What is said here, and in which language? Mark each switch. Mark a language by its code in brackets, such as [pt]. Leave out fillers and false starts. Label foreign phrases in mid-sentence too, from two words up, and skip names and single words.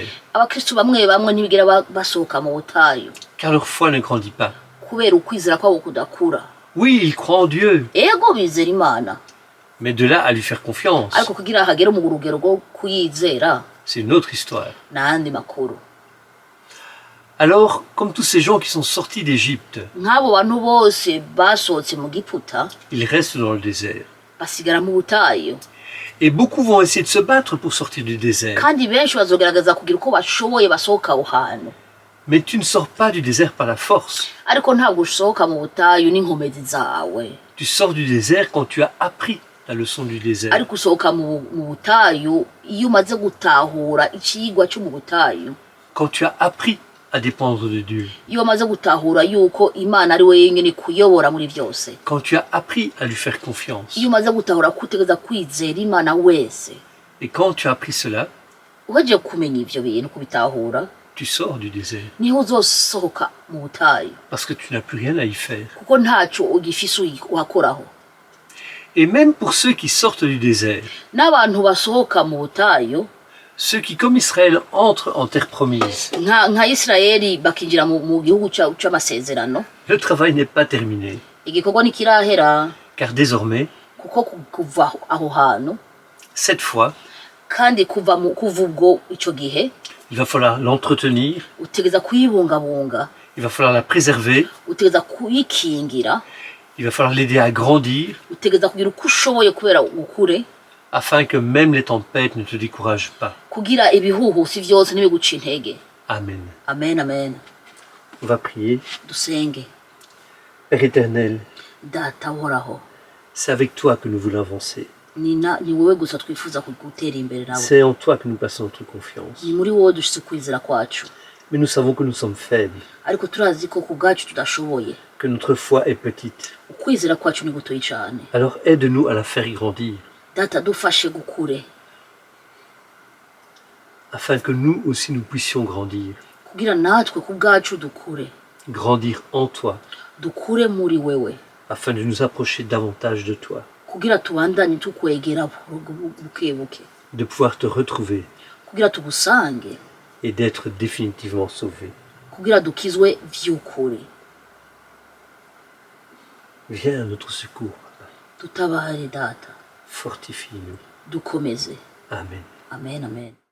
[rn] Abakristo bamwe ntibigera basohoka mu butayu [fr] car leur foi ne grandit pas. [rn] kubera ukwizera kwabo kudakura. [fr] Oui, ils croient en Dieu, [rn] Ego bizera Imana, [fr] mais de là à lui faire confiance, [rn] ariko kugira hagere mu rugero rwo kuyizera [fr] c'est une autre histoire. [rn] n'andi makuru. [fr] Alors, comme tous ces gens qui sont sortis d'Égypte, [rn] Nk'abo bantu bose basohotse mu Giputa [fr] ils restent dans le désert. [rn] basigara mu butayu, [fr] Et beaucoup vont essayer de se battre pour sortir du désert. [rn] kandi benshi bazogerageza kugira uko bashoboye basohoka aho hantu, [fr] Mais tu ne sors pas du désert par la force. [rn] ariko ntabwo usohoka mu butayu n'inkomezi zawe, [fr] Tu sors du désert quand tu as appris la leçon du désert. [rn] ariko usohoka mu butayu iyo umaze gutahura icigwa cyo mu butayu, [fr] Quand tu as appris à dépendre de Dieu. [rn] iyo umaze gutahura yuko Imana ari we yenyine kuyobora muri byose, [fr] Quand tu as appris à lui faire confiance. [rn] iyo umaze gutahura ko utegereza kwizera Imana wese, [fr] Et quand tu as appris cela, [rn] uhejeje kumenya ivyo bintu kubitahura, [fr] tu sors du désert. [rn] niho uzosohoka mu butayu, [fr] Parce que tu n'as plus rien à y faire. [rn] kuko ntaco ugifise uhakoraho. [fr] Et même pour ceux qui sortent du désert, [rn] N'abantu basohoka mu butayu [fr] ceux qui, comme Israël, entrent en terre promise, [rn] nka Isirayeli bakinjira mu gihugu c'amasezerano, [fr] le travail n'est pas terminé. [rn] igikorwa ntikirahera, [fr] Car désormais, [rn] kuko kuva aho hantu [fr] cette fois, [rn] kandi kuva ubwo ico gihe [fr] il va falloir l'entretenir, [rn] utegeza kuyibungabunga, [fr] il va falloir la préserver, [rn] utegeza kuyikingira, [fr] il va falloir l'aider à grandir, [rn] utegeza kugira uko ushoboye kubera ukure, [fr] afin que même les tempêtes ne te découragent pas. [rn] kugira ibihuhusi vyose ntibiguca intege. Amen. Amen, amen. [fr] On va prier. [rn] Dusenge. [fr] Père éternel, [rn] Data uhoraho, [fr] c'est avec toi que nous voulons avancer. [rn] ni wowe gusa twifuza gutera imbere nawe, [fr] C'est en toi que nous passons notre confiance. [rn] ni muri wowe dushitse ukwizera kwacu, [fr] Mais nous savons que nous sommes faibles, [rn] ariko turazi ko ku bwacu tudashoboye, [fr] que notre foi est petite. [rn] ukwizera kwacu ni gutoyi cyane. [fr] Alors aide-nous à la faire grandir, [rn] Data dufashe gukure, [fr] afin que nous aussi nous puissions grandir. [rn] kugira natwe ku bwacu dukure, [fr] grandir en toi, [rn] dukure muri wewe [fr] afin de nous approcher davantage de toi, [rn] kugira tubandanye tukwegera buke buke, [fr] de pouvoir te retrouver [rn] kugira tugusange, [fr] et d'être définitivement sauvés. [rn] kugira dukizwe vy'ukuri. [fr] Viens à notre secours, Papa. [rn] Tutabare data, [fr] Fortifie-nous. [rn] dukomeze. Amen. Amen, amen.